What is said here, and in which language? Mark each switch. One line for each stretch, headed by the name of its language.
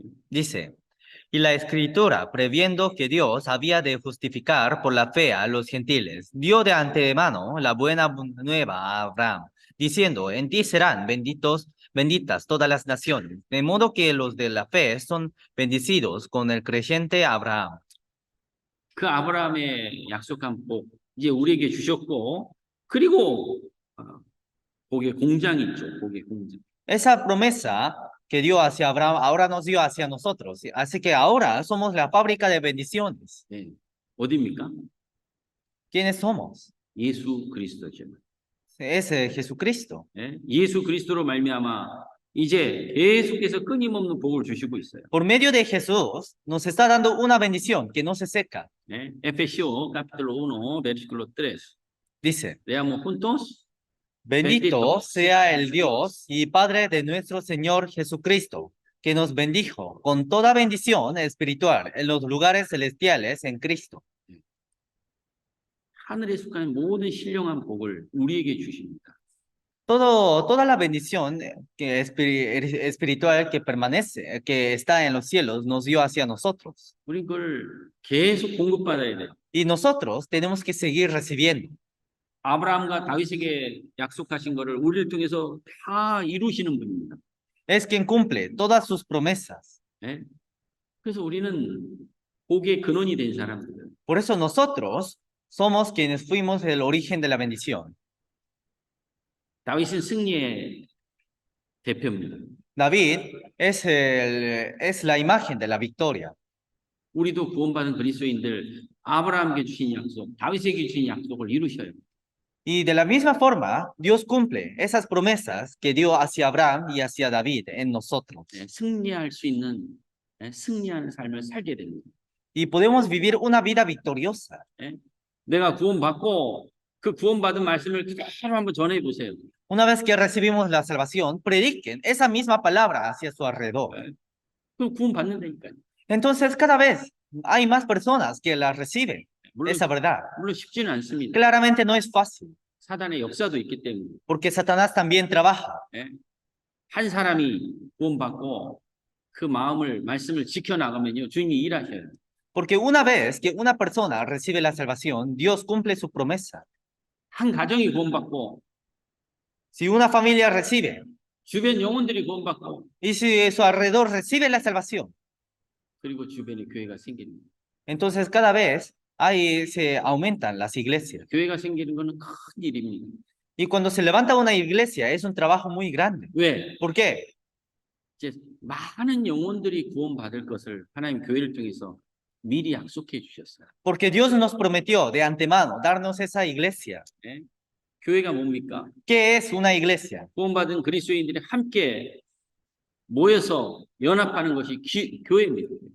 Spanish: Dice, y la escritura, previendo que Dios había de justificar por la fe a los gentiles, dio de antemano la buena nueva a Abraham, diciendo, en ti serán benditas todas las naciones, de modo que los de la fe son bendecidos con el creyente Abraham.
Korean: 그 아브라함의 약속한 복 이제 우리에게 주셨고 그리고 복의 공장이 있죠. 복의 공장.
Spanish: Esa promesa que dio hacia Abraham ahora nos dio hacia nosotros. Así que ahora somos la fábrica de bendiciones.
Korean: 예. 어디입니까?
Spanish: ¿Quiénes somos?
Korean: 예수 그리스도죠.
Spanish: Es Jesucristo.
Korean: 예? 예수 그리스도로 말미암아 이제 계속해서 끊임없는 복을 주시고 있어요.
Spanish: Por medio de Jesús nos está dando una bendición que no se seca.
Korean: 예?
Spanish: Efesios capítulo 1 versículo 3. Dice, Leamos juntos. bendito sea el Dios y Padre de nuestro Señor Jesucristo, que nos bendijo con toda bendición espiritual en los lugares celestiales en Cristo.
Korean: 하늘에 속한 모든 신령한 복을 우리에게 주십니다.
Spanish: Toda la bendición que espiritual que permanece, que está en los cielos, nos dio hacia nosotros.
Korean: 우리 그걸 계속 공급받아야 돼요.
Spanish: Y nosotros tenemos que seguir recibiendo.
Korean: 아브라함과 다윗에게 약속하신 거를 우리를 통해서 다 이루시는 분입니다.
Spanish: Es quien cumple todas sus promesas.
Korean: 예? 그래서 우리는 복의 근원이 된 사람들.
Spanish: Por eso nosotros somos quienes fuimos el origen de la bendición.
Korean: 다윗은 승리의 대표입니다.
Spanish: David es la imagen de la victoria.
Korean: 우리도 구원받은 그리스도인들 아브라함에게 주신 약속, 다윗에게 주신 약속을 이루셔요.
Spanish: Y de la misma forma, Dios cumple esas promesas que dio hacia Abraham y hacia David en nosotros.
Korean: 예, 승리할 수 있는 승리하는 삶을 살게 됩니다.
Spanish: Y podemos vivir una vida victoriosa.
Korean: 예? 내가 구원받고 그 구원받은 말씀을 그대로 한번 전해 보세요.
Spanish: Una vez que recibimos la salvación, prediquen esa misma palabra hacia su alrededor.
Korean: 그럼 구원받는다니까요.
Spanish: Entonces, cada vez hay más personas que la reciben,
Korean: 물론,
Spanish: esa verdad.
Korean: 물론 쉽지는 않습니다.
Spanish: Claramente no es fácil,
Korean: 사단의 역사도 있기 때문에
Spanish: porque Satanás también trabaja.
Korean: 예? 한 사람이 구원받고 그 마음을 말씀을 지켜나가면요 주님이 일하셔요.
Spanish: Porque una vez que una persona recibe la salvación, Dios cumple su promesa.
Korean: 한 가정이 구원받고
Spanish: Si una familia recibe
Korean: 주변 영혼들이 구원받고
Spanish: y si su alrededor recibe la salvación,
Korean: 그리고 주변에 교회가 생기는 거예요.
Spanish: entonces cada vez ahí se aumentan las iglesias.
Korean: 교회가 생기는 거는 큰 일입니다.
Spanish: Y cuando se levanta una iglesia es un trabajo muy grande.
Korean: 왜?
Spanish: ¿Por qué?
Korean: 이제 많은 영혼들이 구원받을 것을 하나님 교회를 통해서 미리 약속해 주셨어요.
Spanish: Porque Dios nos prometió de antemano darnos esa iglesia.
Korean: 예? 교회가 뭡니까?
Spanish: ¿Qué es una iglesia?
Korean: 구원받은 그리스도인들이 함께 모여서 연합하는 것이 교회입니다.